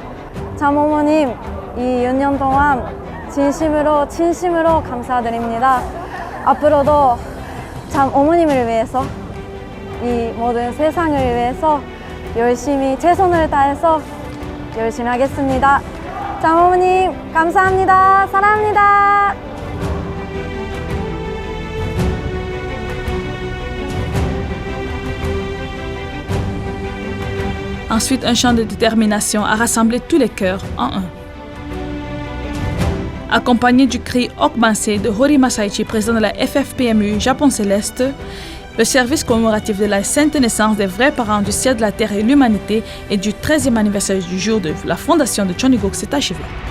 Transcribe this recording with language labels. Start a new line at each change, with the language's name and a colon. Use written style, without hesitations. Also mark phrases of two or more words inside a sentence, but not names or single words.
Korean: 참 어머님 이 6년 동안 진심으로 감사드립니다. 앞으로도 참 어머님을 위해서 이 모든 세상을 위해서 열심히 최선을 다해서 열심히 하겠습니다. 참 어머님 감사합니다. 사랑합니다.
French: Ensuite, un chant de détermination a rassemblé tous les cœurs en un. Accompagné du cri Okbanse de Hori Masaichi, président de la FFPMU Japon Céleste, le service commémoratif de la sainte naissance des vrais parents du ciel de la terre et l'humanité et du 13e anniversaire du jour de la fondation de Cheongguk s'est achevé.